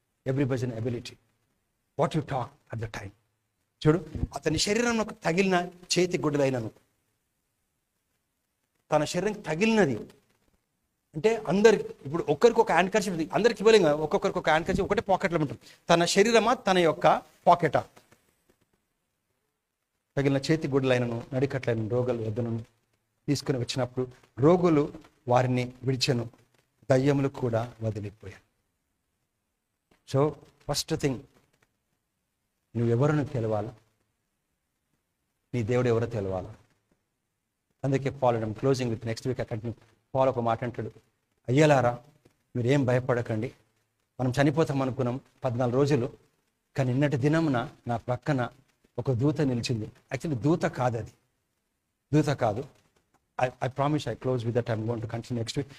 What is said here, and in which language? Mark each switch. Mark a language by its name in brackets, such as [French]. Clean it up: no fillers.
[English] Everybody has an ability. What you talk at the time. [Telugu] చూడు, అతని శరీరంలో తగిలిన చేతి గుడ్డలైనను, తన శరీరం తగిలినది అంటే అందరికి ఇప్పుడు ఒక్కరికి ఒక హ్యాండ్ కర్చీఫ్, అందరికి ఇవ్వలేం కదా, ఒక్కొక్కరికి ఒక హ్యాండ్ కర్చీఫ్ ఒకటే పాకెట్లో ఉంటుంది. తన శరీరమా తన యొక్క పాకెటా? తగిలిన చేతి గుడ్డలైనను నడికట్లైన రోగుల వద్దను తీసుకుని వచ్చినప్పుడు రోగులు వారిని విడిచెను, దయ్యములు కూడా వదిలిపోయారు. [English] so first thing, [Telugu] నువ్వెవరో తెలవాలా, నీ దేవుడు ఎవరో తెలవాలా. అందుకే Paul [English] Closing with next week continue. [Telugu] Paul ఒక మాట అంటాడు, అయ్యలారా మీరేం భయపడకండి, మనం చనిపోతాం అనుకున్నాం 14 రోజులు, కానీ నిన్నటి దినమున నా పక్కన ఒక దూత నిలిచింది. యాక్చువల్లీ దూత కాదు. [English] I promise I close with that. I'm going to continue next week.